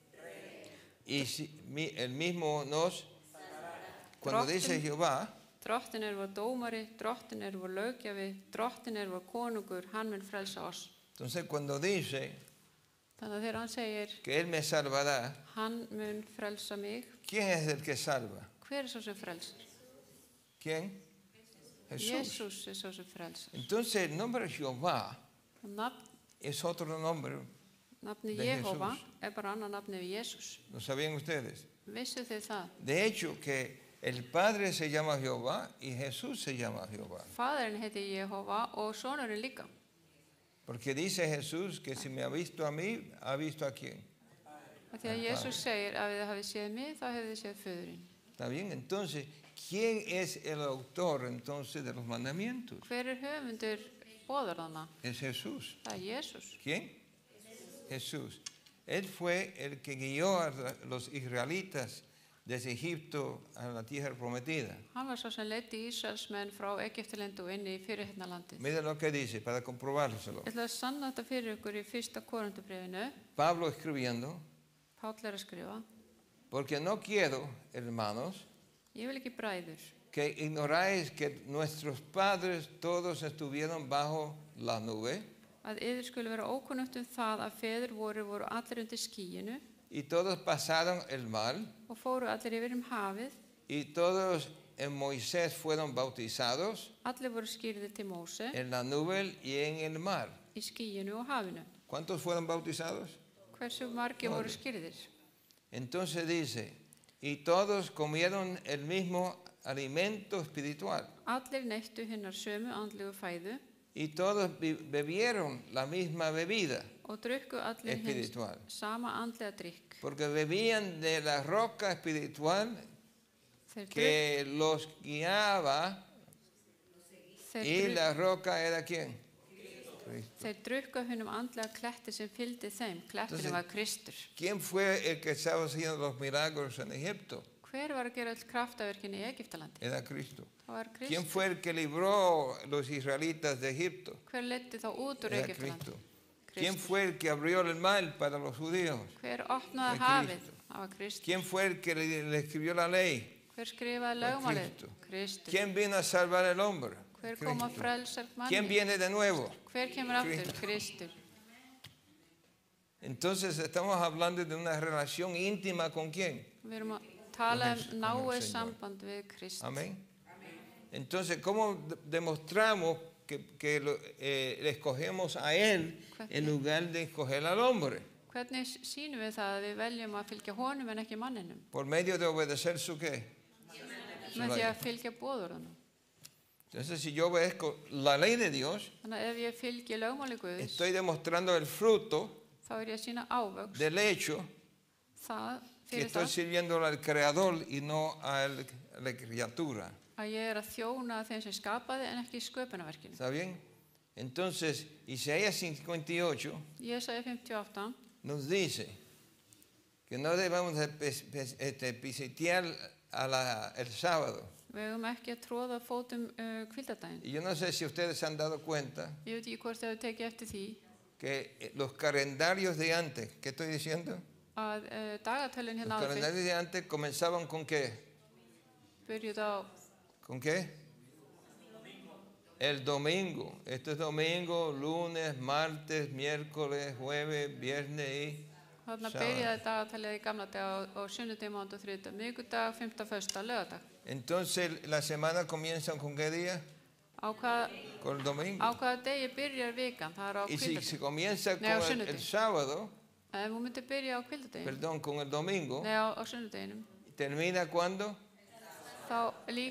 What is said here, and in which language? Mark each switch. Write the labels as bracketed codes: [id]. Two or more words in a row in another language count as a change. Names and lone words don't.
[es] Y el mismo nos. Cuando dice Jehová, [is] drottin er vor dómari, drottin er vor löggjafi, drottin er vor konungur, hann mun frelsa oss. [es] entonces cuando dice [is] Þannig að þegar hann segir [es] que Él me salvará, [is] hann mun frelsa mig, [es] ¿quién es el que salva? [is] hver er svo sem frelsar? [es] ¿Quién? Jesús. [is] Jesús er svo sem frelsar. [es] Entonces el nombre Jehová [is] Og [es] es otro nombre. [is] nafni [es] De Jehova Jesús. [is] er bara annar nafni við Jesús. [es] ¿Lo sabían ustedes? [is] Vissu þið það? [es] De hecho, que el Padre se llama Jehová y Jesús se llama Jehová. [is] Faðirinn heiti Jehova og sonurinn líka. [es] Porque dice Jesús que si me ha visto a mí, ha visto a quién. [is] Af því að Jesús segir ef þið hafið séð mig, þá hefur þið séð föðurinn. [es] ¿Está bien? Entonces, ¿quién es el autor entonces de los mandamientos? [is] Hver er höfundur boðorðanna? [es] Es Jesús. [is] Það er Jesús. [es] ¿Quién? Jesús. Él fue el que guió a los israelitas desde Egipto a la tierra prometida. [is] Hann var svo sem leiddi Ísraelsmenn frá Egyptalandu og inn í fyrirheitnalandið. [es] Miren lo que dice para comprobárselo. [is] Ég ætla að sanna þetta fyrir ykkur í 1. Korintubréfinu. [es] Pablo escribiendo, [is] Páll er að skrifa. [es] porque no quiero, hermanos, [is] Ég vil ekki bræður [es] que ignoráis que nuestros padres todos estuvieron bajo la nube [is] að yður skuli vera ókunnugt það að feður voru allir undir skýinu [es] y todos pasaron el mar [is] og fóru allir yfir hafið. [es] y todos en Moisés fueron bautizados [is] Allir voru skýrðir til Móse [es] en la nube y en el mar. [is] í skýinu og hafinu. [es] ¿Cuántos fueron bautizados? [is] Hversu margir voru skýrðir? [es] Entonces dice, y todos comieron el mismo alimento espiritual. [is] Allir neittu hinnar sömu andlegu fæðu [es] y todos bebieron la misma bebida [is] og drukku allir hins [es] espiritual. [is] sama andlega drykk. [es] Porque bebían de la roca espiritual [is] Þeir, [es] que los guiaba, y la roca era ¿quién? Cristo. [is] þeir drukku af hinum andlega kletti sem fylgdi þeim. Klettinum [es] Entonces, [is] var Kristur. [es] ¿Quién fue el que estaba haciendo los milagros en Egipto? [is] Hver var að gera öll kraftaverkin í Egyptalandi? [es] Era Cristo. [is] Það var [es] ¿Quién [is] Kristur. [es] fue el que libró a los israelitas de Egipto? [is] Hver leiddi þá út úr [es] Era [is] Egyptalandi? [es] Cristo. ¿Quién [is] Kristur. [es] fue el que abrió el mar para los judíos? [is] Hver opnaði [es] Era [is] hafið? [es] Cristo. [is] Það var Kristur. [es] ¿Quién fue el que le escribió la ley? [is] Hver skrifaði Var lögmálið? Kristur. Kristur. [es] ¿Quién vino a salvar al hombre? [is] Hver kom að [es] Cristo. [is] frelsa [es] ¿Quién [is] manni? [es] viene de nuevo? [is] Hver kemur aftur? [es] Cristo. [is] Kristur. [es] Entonces estamos hablando de una relación íntima con quién. [is] Við erum að tala [es] Con el [is] náið [es] Señor. [is] samband við Kristur. [es] Amén. Entonces, ¿cómo demostramos que le escogemos a Él en lugar de escoger al hombre? [is] Hvernig sýnum við það að við veljum að fylgja honum en ekki manninum? [es] Por medio de obedecer su qué. [is] Með því að fylgja boðorðunum. [es] Entonces, si yo obedezco la ley de Dios, [is] Þannig að ef ég fylgi lögmáli Guðs, [es] estoy demostrando el fruto [is] þá er ég að sína ávöxt [es] del hecho [is] það, [es] que [is] fyrir [es] estoy [is] það [es] sirviendo al Creador y no a la criatura. [is] að ég er að þjóna þeim sem skapaði en ekki sköpunarverkinu. [es] ¿Está bien? Entonces, Isaías 58 [is] Jesaja 58 [es] nos dice que no debemos pisotear el sábado. [is] við eigum ekki að tróða fótum hvíldardaginn. [es] Y yo no sé si ustedes se han dado cuenta [is] Ég veit ekki hvort þau tekið eftir því [es] que los calendarios de antes, ¿qué estoy diciendo? [is] að dagatölin [es] Los [is] hérna áður fyrr [es] calendarios de antes comenzaban con qué? [is] byrjuð á [es] ¿Con qué? El domingo. Esto es domingo, lunes, martes, miércoles, jueves, viernes y [is] þarna [es] sábado. [is] byrjaði dagatalið í gamla dag á sunnudegi, mánudag, þriðjudag, miðvikudag, fimmta, föstudag, laugardag. [es] Entonces la semana comienza con qué día? [is] Á [es] Con el domingo. [is] hvaða degi byrjar vikan? Það er á [es] Y si se [is] hvíldardegi. [es] comienza con [is] Nei, á [es] el [is] sunnudegi. [es] sábado, [is] Ef hún myndi byrja á hvíldardegi, [es] perdón, con el domingo, [is] nei á sunnudeginum, [es] ¿termina cuándo? [is] þá líkur